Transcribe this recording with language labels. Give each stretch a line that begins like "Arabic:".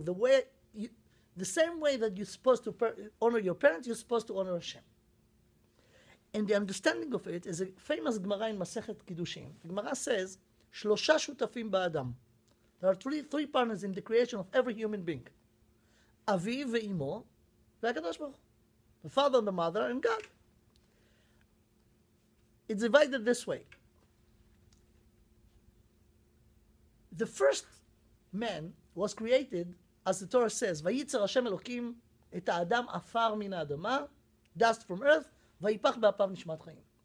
English: The same way that you're supposed to honor your parents, you're supposed to honor Hashem. And the understanding of it is a famous Gemara in Masechet Kiddushin. The Gemara says,
Hebrew: Shlosha shutafim ba'adam.
English: There are three partners in the creation of every human being.
Hebrew: אביו ואימו והקדוש ברוך הוא.
English: The father and the mother and God. It's divided this way. The first man was created, as the Torah says,
Hebrew: ויצר השם אלוקים את האדם עפר מן האדמה,
English: dust from earth,
Hebrew: ויפח באפיו נשמת חיים.